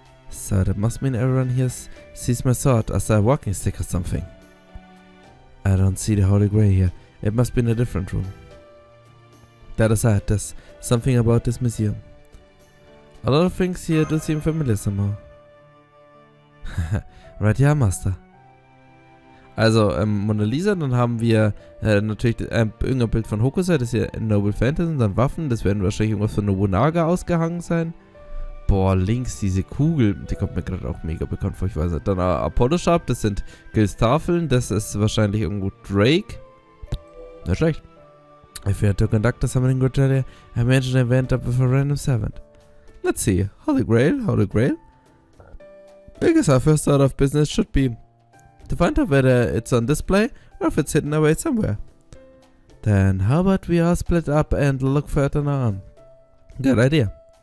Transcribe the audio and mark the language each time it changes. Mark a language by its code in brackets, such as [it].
[en] So that must mean everyone here sees my sword as a walking stick or something. I don't see the Holy Grail here. It must be in a different room. That aside, there's something about this museum. A lot of things here do seem familiar somehow. Right, ja, Master. [de] Also, Mona Lisa, dann haben wir natürlich irgendein Bild von Hokusai, das hier Noble Fantasy und dann Waffen, das werden wahrscheinlich irgendwas von Nobunaga ausgehangen sein. Boah, links diese Kugel, die kommt mir gerade auch mega bekannt vor, ich weiß nicht. Dann Apollo Sharp, das sind Gils Tafeln, das ist wahrscheinlich irgendwo Drake. Nicht schlecht. [en] If you had to conduct the summoning ritual, I imagine an event up with a random servant. Let's see, Holy Grail. I guess our first order of business should be to find out whether it's on display or if it's hidden away somewhere. Then how about we all split up and look for it on our own? Good idea.